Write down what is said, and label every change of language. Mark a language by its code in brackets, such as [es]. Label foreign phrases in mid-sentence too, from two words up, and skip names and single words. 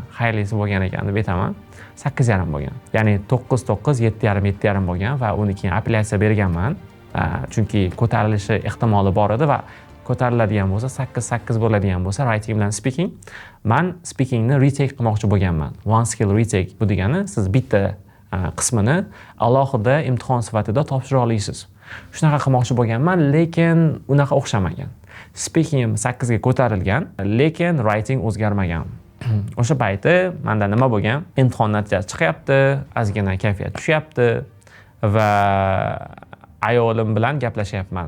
[uz] Xayrlisi bo'lgan ekan deb aytaman. 8,5 bo'lgan. Ya'ni 9, 7,5 bo'lgan va uni keyin apellyatsiya berganman. Chunki ko'tarilishi ehtimoli bor edi va ko'tariladigan bo'lsa 8 bo'ladigan bo'lsa writing bilan speaking. Men speakingni retake qilmoqchi bo'lganman. [en] One skill retake [uz] bu degani siz bitta qismini alohida imtihon sifatida topshira olasiz. Shunaqa qilmoqchi bo'lganman, lekin unaqa o'xshamagan. Speaking 8 ga ko'tarilgan, lekin writing o'zgarmagan. O'sha payti menda nima bo'lgan? Imtihon natijasi chiqyapti, ozgina kayfiyat tushyapti va ayolim bilan gaplashyapman.